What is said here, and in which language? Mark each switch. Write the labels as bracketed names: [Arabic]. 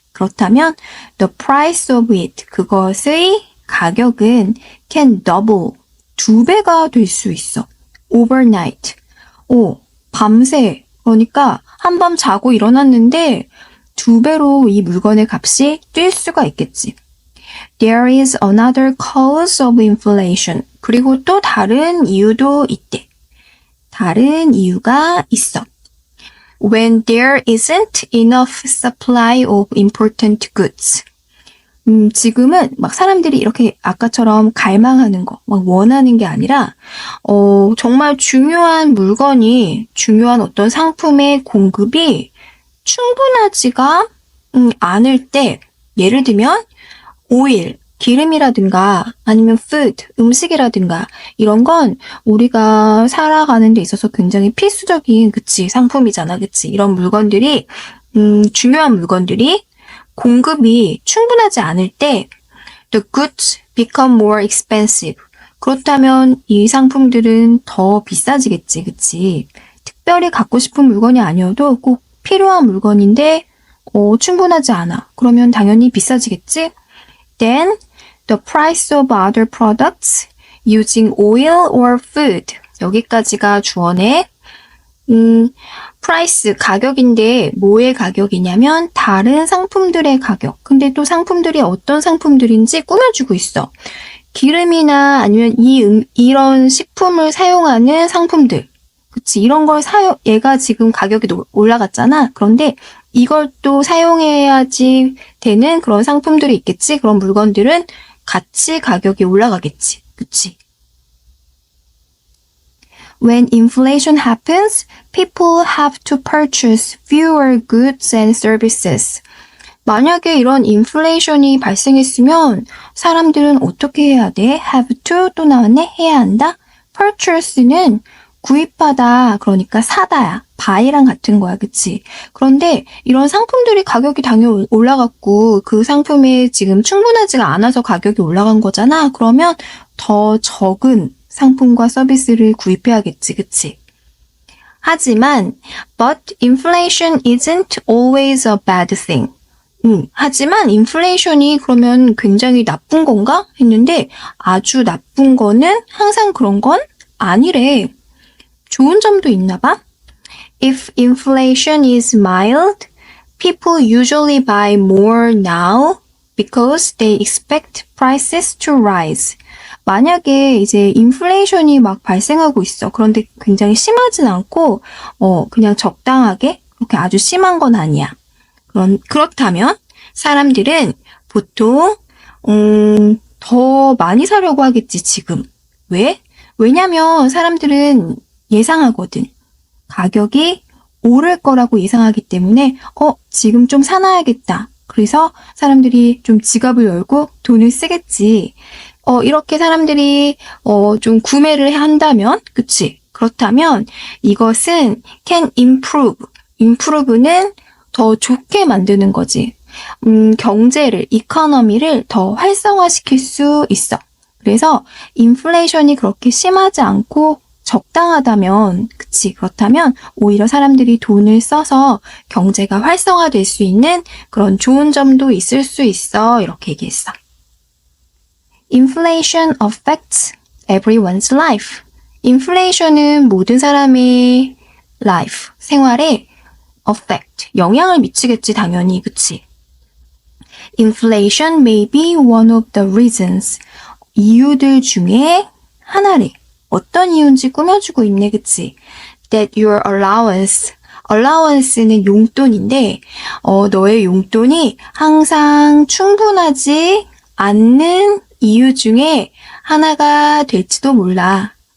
[Korean] 그렇다면 [English] the price of it, [Korean] 그것의 가격은 [English] can double, [Korean] 2배가 될 수 있어. [English] overnight, [Korean] 밤새, 그러니까 한밤 자고 일어났는데 2배로 이 물건의 값이 뛸 수가 있겠지. [English] There is another cause of inflation. [Korean] 그리고 또 다른 이유도 있대. 다른 이유가 있어. [English] When there isn't enough supply of important goods. [Korean] 지금은 막 사람들이 이렇게 아까처럼 갈망하는 거, 막 원하는 게 아니라, 정말 중요한 물건이, 중요한 어떤 상품의 공급이 충분하지가 않을 때, 예를 들면, 오일, 기름이라든가 아니면 food, 음식이라든가 이런 건 우리가 살아가는 데 있어서 굉장히 필수적인, 그치, 상품이잖아, 그치. 이런 물건들이, 중요한 물건들이 공급이 충분하지 않을 때 [English] the goods become more expensive. [Korean] 그렇다면 이 상품들은 더 비싸지겠지, 그치. 특별히 갖고 싶은 물건이 아니어도 꼭 필요한 물건인데 충분하지 않아. 그러면 당연히 비싸지겠지? [English] Then the price of other products using oil or food. [Korean] 여기까지가 주어네. price, 가격인데 뭐의 가격이냐면 다른 상품들의 가격. 근데 또 상품들이 어떤 상품들인지 꾸며주고 있어. 기름이나 아니면 이런 식품을 사용하는 상품들. 그치, 이런 걸 얘가 지금 가격이 올라갔잖아. 그런데 이걸 또 사용해야지 되는 그런 상품들이 있겠지. 그런 물건들은 같이 가격이 올라가겠지. 그치? [English] When inflation happens, people have to purchase fewer goods and services. [Korean] 만약에 이런 인플레이션이 발생했으면 사람들은 어떻게 해야 돼? [English] have to [Korean] 또 나왔네? 해야 한다? purchase는 구입하다, 그러니까 사다야. buy랑 같은 거야, 그치? 그런데 이런 상품들이 가격이 당연히 올라갔고 그 상품이 지금 충분하지가 않아서 가격이 올라간 거잖아. 그러면 더 적은 상품과 서비스를 구입해야겠지, 그치? 하지만 [English] but inflation isn't always a bad thing. [Korean] 하지만 인플레이션이 그러면 굉장히 나쁜 건가? 했는데 아주 나쁜 거는 항상 그런 건 아니래. 좋은 점도 있나 봐. [English] If inflation is mild, people usually buy more now because they expect prices to rise. [Korean] 만약에 이제 인플레이션이 막 발생하고 있어. 그런데 굉장히 심하진 않고 그냥 적당하게 그렇게 아주 심한 건 아니야. 그렇다면 사람들은 보통 더 많이 사려고 하겠지, 지금. 왜? 왜냐면 사람들은 예상하거든. 가격이 오를 거라고 예상하기 때문에 지금 좀 사놔야겠다. 그래서 사람들이 좀 지갑을 열고 돈을 쓰겠지. 이렇게 사람들이 좀 구매를 한다면, 그치? 그렇다면 이것은 [English] can improve. [Korean] improve는 더 좋게 만드는 거지. 경제를, 이코노미를 더 활성화시킬 수 있어. 그래서 인플레이션이 그렇게 심하지 않고 적당하다면, 그치? 그렇다면 오히려 사람들이 돈을 써서 경제가 활성화될 수 있는 그런 좋은 점도 있을 수 있어. 이렇게 얘기했어. [English] Inflation affects everyone's life. [Korean] 인플레이션은 모든 사람의 life, 생활에 affect, 영향을 미치겠지, 당연히, 그치? [English] Inflation may be one of the reasons. [Korean] 이유들 중에 하나래. 어떤 이유인지 꾸며주고 있네, 그치? [English] That your allowance, [Korean] allowance는 용돈인데, 너의 용돈이 항상 충분하지 않는 이유 중에 하나가 될지도 몰라.